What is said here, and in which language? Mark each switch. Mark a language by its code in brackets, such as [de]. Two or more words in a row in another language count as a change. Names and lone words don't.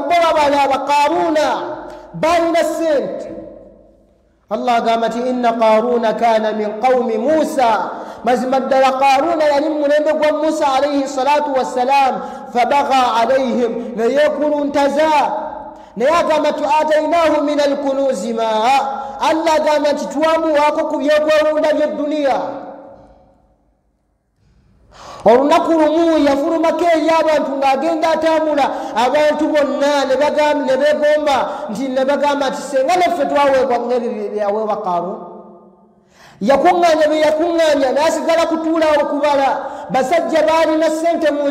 [lg] bo babalaba Qaaruuna baalina ssente Allah agamba nti [ar] إن قارون كان من قوم موسى [lg] mazima ddala Qaaruuna yali mu mulembe gwa [ar] موسى عليه الصلاة والسلام فبغى عليهم [lg] ne yeekuluntaza naye agamba nti [ar] آتيناه من الكنوز ما [lg] Allah agamba nti twamuwaako ku byokwewunda by'edduniya olunaku lumu yafulumako eri abantu ng'agenda atambula abantu bonna ne begomba nti ne bagamba nti senga naffe twaweebwa ng'ebyo byaweebwa Qaaruun yakuŋŋaanya bye yakuŋŋaanya n'asigala kutuulawo okubala basajja baalina ssente mu